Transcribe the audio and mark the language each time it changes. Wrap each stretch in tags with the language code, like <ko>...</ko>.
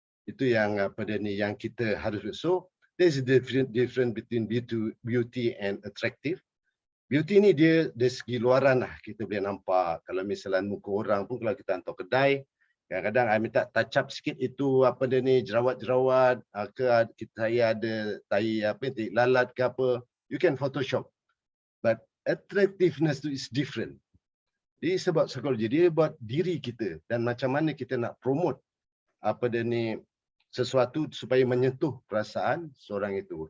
<ms>Itu yang yang kita harus.</ms> <en>So there's a difference between beauty and attractive.</en> <ms>Beauty ni dia dari segi luaran lah kita boleh nampak. Kalau misalnya muka orang pun kalau kita hantar kedai, kadang-kadang I minta touch up sikit itu jerawat-jerawat ke saya ada tai lalat ke apa,</ms> <en>you can Photoshop. But attractiveness</en> <ms>tu</ms> <en>is different.</en> <ms>Dia sebab psikologi, dia buat diri kita dan macam mana kita nak promote sesuatu supaya menyentuh perasaan seorang itu.</ms>